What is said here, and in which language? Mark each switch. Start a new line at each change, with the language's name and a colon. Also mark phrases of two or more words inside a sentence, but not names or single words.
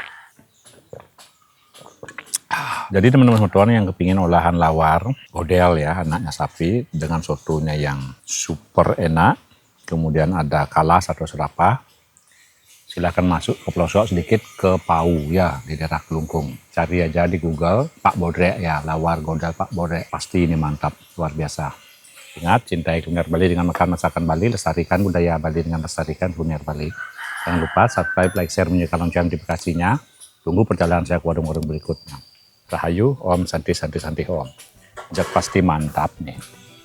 Indonesian: Jadi teman-teman semua yang kepingin olahan lawar godel ya, anaknya sapi dengan sotonya yang super enak, kemudian ada kalas atau serapah, silahkan masuk ke pelosok sedikit ke Pau ya, di daerah Kelungkung. Cari aja di Google Pak Bodrek ya, lawar godel Pak Bodrek, pasti ini mantap, luar biasa. Ingat, cintai kuliner Bali dengan makan masakan Bali, lestarikan budaya Bali dengan lestarikan kuliner Bali. Jangan lupa
English: subscribe, like, share,
Indonesian: menyalakan lonceng notifikasinya. Tunggu perjalanan saya ke warung-warung berikutnya.
Balinese: Rahayu,
Sanskrit: Om, Santi, Om.
Balinese: Jak pasti mantap nih.